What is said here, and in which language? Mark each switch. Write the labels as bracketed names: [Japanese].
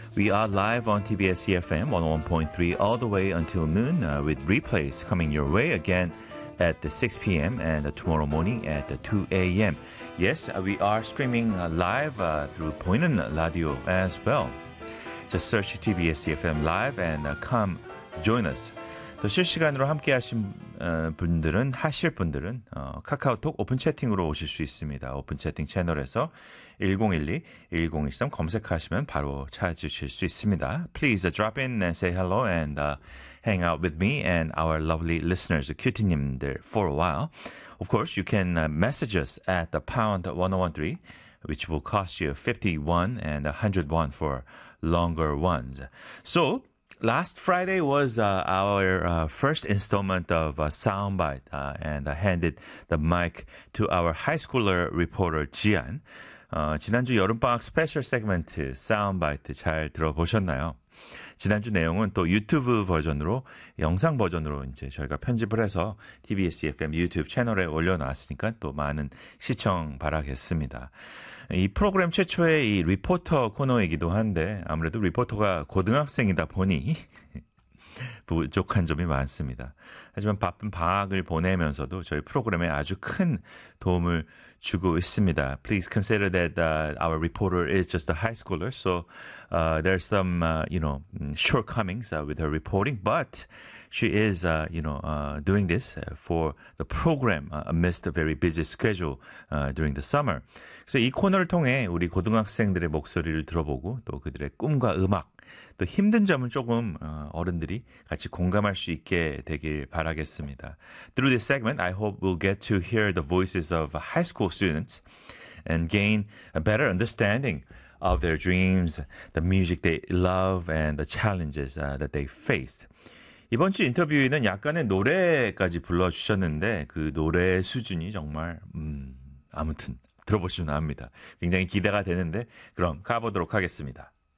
[English] We are live on TBS EFM 101.3 all the way until noon with replays coming your way again at the 6 p.m. and tomorrow morning at the 2 a.m. Yes, we are streaming live through Boinen Radio as well. Just search TBS EFM live and come join us. [Korean] 또 실시간으로 함께 하신 분들은 하실 분들은 카카오톡 오픈 채팅으로 오실 수 있습니다. 오픈 채팅 채널에서 1012, 1013 검색하시면 바로 찾으실 수 있습니다. [English] Please drop in and say hello and hang out with me and our lovely listeners, QT님들 for a while. Of course, you can message us at the #1013, which will cost you 51 and 101 for longer ones. So, last Friday was our first installment of Soundbite, and I handed the mic to our high schooler reporter, Jian. [Korean] 지난주 여름방학 스페셜 세그먼트 사운드바이트 잘 들어보셨나요? 지난주 내용은 또 유튜브 버전으로 영상 버전으로 이제 저희가 편집을 해서 TBS EFM 유튜브 채널에 올려놨으니까 또 많은 시청 바라겠습니다. 이 프로그램 최초의 이 리포터 코너이기도 한데 아무래도 리포터가 고등학생이다 보니 부족한 점이 많습니다. 하지만 바쁜 방학을 보내면서도 저희 프로그램에 아주 큰 도움을 주고 있습니다. [English] Please consider that our reporter is just a high schooler, so there's some you know shortcomings with her reporting, but she is you know doing this for the program amidst a very busy schedule during the summer. [Korean] 그래서 이 코너를 통해 우리 고등학생들의 목소리를 들어보고 또 그들의 꿈과 음악 또 힘든 점은 조금 어른들이 같이 공감할 수 있게 되길 바라겠습니다. [English] Through this segment, I hope we'll get to hear the voices of high school students and gain a better understanding of their dreams, the music they love, and the challenges that they faced. [Korean] 이번 주 인터뷰에는 약간의 노래까지 불러주셨는데 그 노래의 수준이 정말 아무튼 들어보시면 압니다. 굉장히 기대가 되는데 그럼 가보도록 하겠습니다.